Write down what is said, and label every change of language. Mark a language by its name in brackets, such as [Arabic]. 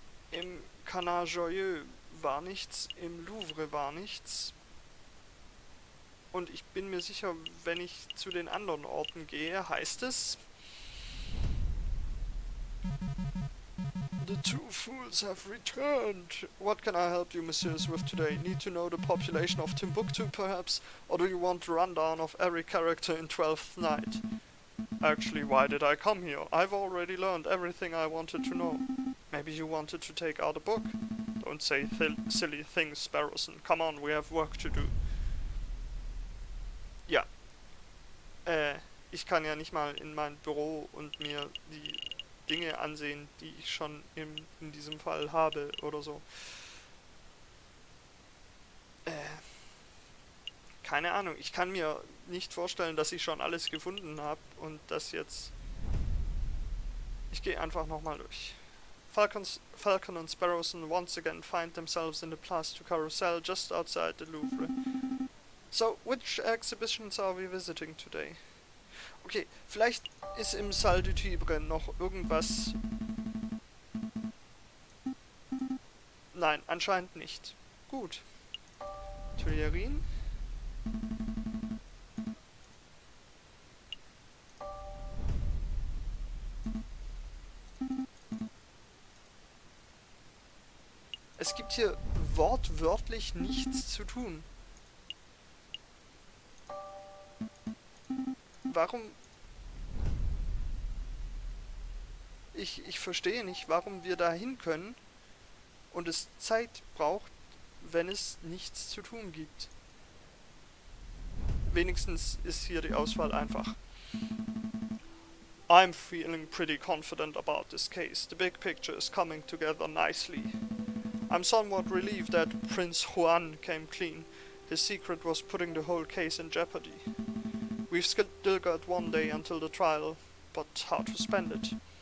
[German] Im Canard Joyeux war nichts, im Louvre war nichts. Und ich bin mir sicher, wenn ich zu den anderen Orten gehe, heißt es: [English] The two fools have returned. What can I help you, messieurs, with today? Need to know the population of Timbuktu, perhaps? Or do you want a rundown of every character in Twelfth Night? Actually, why did I come here? I've already learned everything I wanted to know. Maybe you wanted to take out a book? Don't say silly things, Sparrowson. Come on, we have work to do. [German] Ja, ich kann ja nicht mal in mein Büro und mir die Dinge ansehen, die ich schon in diesem Fall habe oder so. Keine Ahnung, ich kann mir nicht vorstellen, dass ich schon alles gefunden habe und das jetzt... Ich gehe einfach nochmal durch. [English] Falcon und Sparrowson once again find themselves in the Place du Carrousel just outside the Louvre. So, which exhibitions are we visiting today? [German] Okay, vielleicht ist im Salle du Tibre noch irgendwas... Nein, anscheinend nicht. Gut. Tuilerien? Es gibt hier wortwörtlich nichts zu tun. Warum... Ich verstehe nicht, warum wir da hin können und es Zeit braucht, wenn es nichts zu tun gibt. Wenigstens ist hier die Auswahl einfach. [English] I'm feeling pretty confident about this case. The big picture is coming together nicely. I'm somewhat relieved that Prince Juan came clean. His secret was putting the whole case in jeopardy. We've still got one day until the trial, but how to spend it?